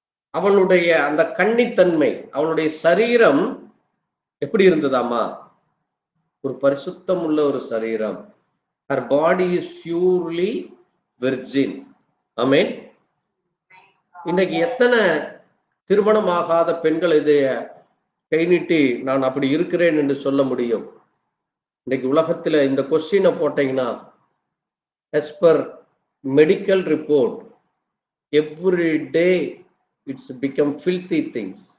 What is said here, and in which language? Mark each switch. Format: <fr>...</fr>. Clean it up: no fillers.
<ta>அவளுடைய அந்த கன்னித்தன்மை, அவளுடைய சரீரம் எப்படி இருந்ததாமா? ஒரு பரிசுத்தம் உள்ள ஒரு சரீரம்.</ta> <en>her body is purely virgin.</en> <ta>ஆமென். இன்னைக்கு எத்தனை திருமணமாகாத பெண்கள் இதை கை நீட்டி நான் அப்படி இருக்கிறேன் என்று சொல்ல முடியும்? இன்னைக்கு உலகத்துல இந்த கொஸ்டினை போட்டீங்கன்னா,</ta> <en>as per medical report, every day it's become filthy things.</en>